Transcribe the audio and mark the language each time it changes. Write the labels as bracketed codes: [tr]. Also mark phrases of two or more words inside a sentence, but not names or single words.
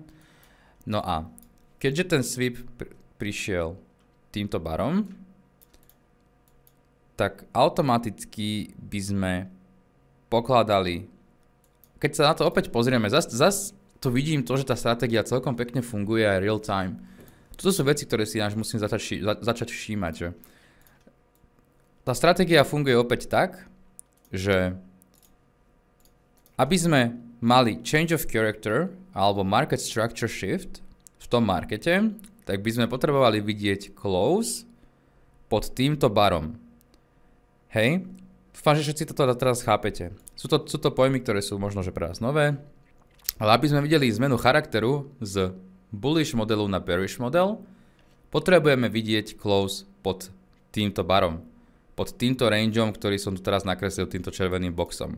[sk] No a keďže ten sweep prišiel týmto barom, tak automaticky by sme pokladali, keď sa na to opäť pozrieme, zas tu vidím to, že tá stratégia celkom pekne funguje aj [en] real time. [sk] Toto sú veci, ktoré si náš musím začať všímať, že tá stratégia funguje opäť tak, že aby sme mali [en] change of character [sk] alebo [en] market structure shift [sk] v tom markete, tak by sme potrebovali vidieť close pod týmto barom. Hej, dúfam, že všetci toto teraz chápete. Sú to pojmy, ktoré sú možno že pre vás nové, ale aby sme videli zmenu charakteru z bullish modelu na bearish model, potrebujeme vidieť close pod týmto barom, pod týmto rangeom, ktorý som tu teraz nakreslil týmto červeným boxom.